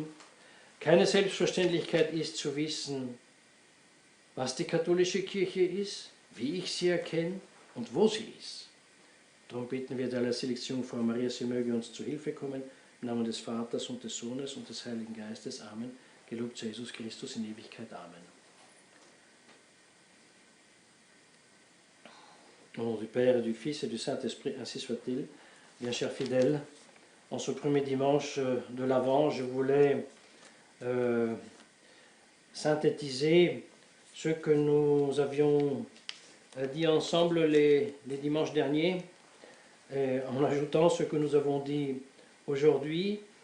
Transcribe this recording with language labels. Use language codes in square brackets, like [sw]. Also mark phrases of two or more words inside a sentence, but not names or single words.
[de] Keine Selbstverständlichkeit ist zu wissen, was die katholische Kirche ist, wie ich sie erkenne und wo sie ist. Darum bitten wir der Selektion Maria, sie möge uns zu Hilfe kommen. Im Namen des Vaters und des Sohnes und des Heiligen Geistes. Amen. Gelobt sei Jesus Christus in Ewigkeit. Amen. [fr] Au nom du Père et du Fils et du Saint-Esprit, ainsi soit-il. Bien chers fidèles, en ce premier dimanche de l'Avent, je voulais synthétiser ce que nous avions dit ensemble les dimanches derniers, en ajoutant ce que nous avons dit aujourd'hui.